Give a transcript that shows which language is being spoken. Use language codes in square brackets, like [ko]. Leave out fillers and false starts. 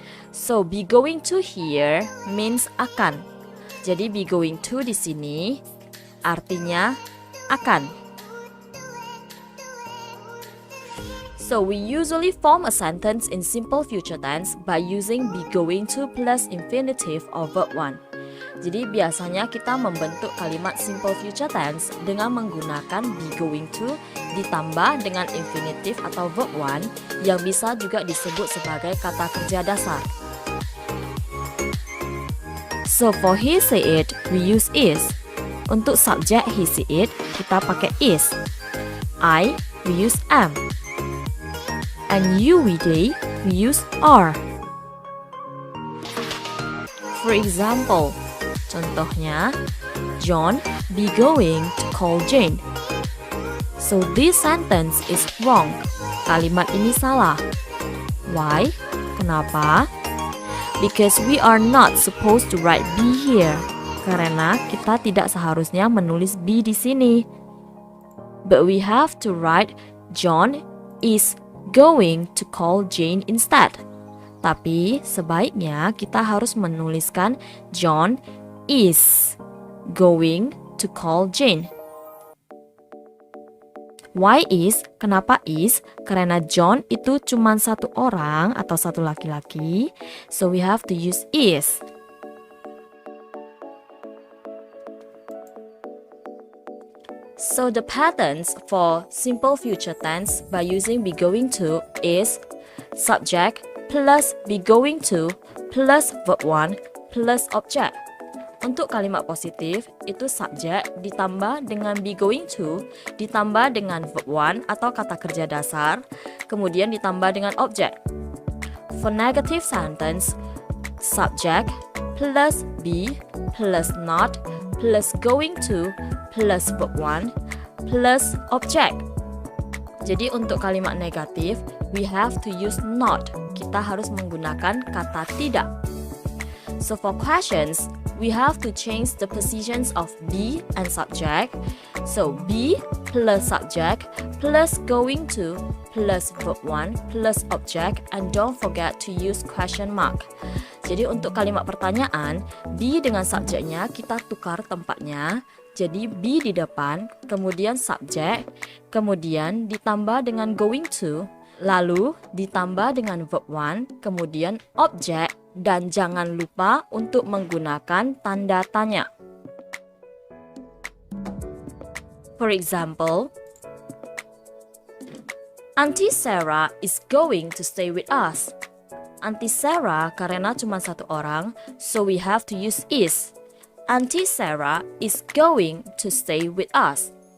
[en] So be going to here means akan. [id] Jadi be going to di sini artinya akan. [en] So we usually form a sentence in simple future tense by using be going to plus infinitive or verb 1. [id] Jadi biasanya kita membentuk kalimat simple future tense dengan menggunakan be going to ditambah dengan infinitive atau verb 1 yang bisa juga disebut sebagai kata kerja dasar. [en] So for he, say it, we use is. [id] Untuk subjek he, see it, kita pakai is. [en] I, we use am. And you, we, they, we use are. For example, [id] contohnya, [en] John be going to call Jane. So this sentence is wrong. [id] Kalimat ini salah. [en] Why? [id] Kenapa? [en] Because we are not supposed to write be here. [id] Karena kita tidak seharusnya menulis be di sini. [en] But we have to write John is going to call Jane instead. [id] Tapi sebaiknya kita harus menuliskan [en] John is going to call Jane. Why is? [id] Kenapa [en] is? [id] Karena John itu cuma satu orang atau satu laki-laki. [en] So we have to use is. So the patterns for simple future tense by using be going to is subject plus be going to plus verb 1 plus object. [id] Untuk kalimat positif, itu subjek ditambah dengan be going to, ditambah dengan verb 1 atau kata kerja dasar, kemudian ditambah dengan objek. [en] For negative sentence, subject plus be plus not plus going to plus verb 1 plus object. [id] Jadi untuk kalimat negatif, [en] we have to use not. [id] Kita harus menggunakan kata tidak. [en] So for questions, we have to change the positions of be and subject. So be plus subject plus going to plus verb 1 plus object, and don't forget to use question mark. [id] Jadi untuk kalimat pertanyaan, be dengan subjeknya kita tukar tempatnya. Jadi be di depan, kemudian subjek, kemudian ditambah dengan going to, lalu ditambah dengan verb 1, kemudian objek, dan jangan lupa untuk menggunakan tanda tanya. [en] For example, Auntie Sarah is going to stay with us. Auntie Sarah [id] karena cuma satu orang, [en] so we have to use is. Auntie Sarah is going to stay with us.